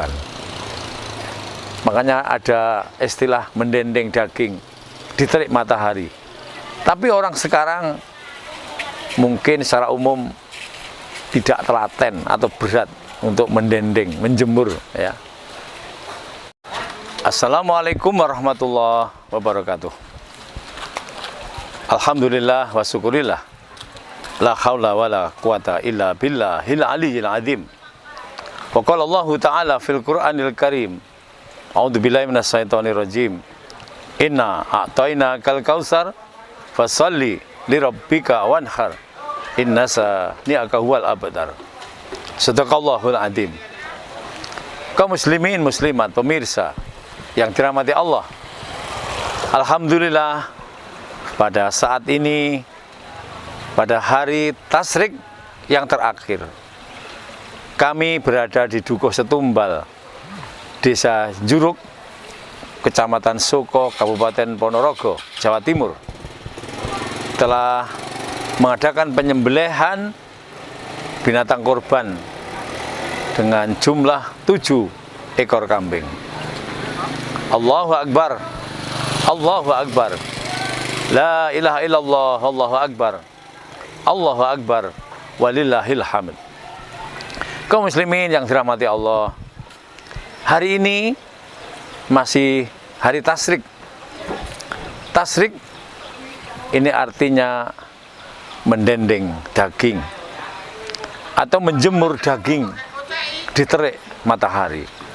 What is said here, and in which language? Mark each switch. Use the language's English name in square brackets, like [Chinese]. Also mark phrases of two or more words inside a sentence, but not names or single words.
[Indonesian] Makanya ada istilah mendendeng daging di terik matahari. Tapi orang sekarang mungkin secara umum tidak telaten atau berat untuk mendendeng, menjemur ya. [Arabic] السلام عليكم ورحمة الله وبركاته. الحمد لله والشكر لله. لا حول ولا قوة إلا بالله العلي العظيم. وقال الله تعالى في القرآن الكريم. أعوذ بالله من الشيطان الرجيم. إنا أعطيناك الكوثر فصل لربك وانحر. إن شانئك هو الأبتر صدق الله العظيم. [Indonesian] Kaum muslimin muslimat pemirsa yang dirahmati Allah. Alhamdulillah, pada saat ini, pada hari Tasyrik yang terakhir, kami berada di Dukuh Setumbal, Desa Juruk, Kecamatan Soko, Kabupaten Ponorogo, Jawa Timur, telah mengadakan penyembelihan binatang kurban dengan jumlah 7 ekor kambing. [Arabic] الله أكبر الله أكبر لا إله إلا الله الله أكبر الله أكبر ولله الحمد. [Indonesian] Kaum muslimin yang dirahmati Allah, hari ini masih hari Tasyrik. Tasyrik ini artinya mendendeng daging atau menjemur daging di terik matahari.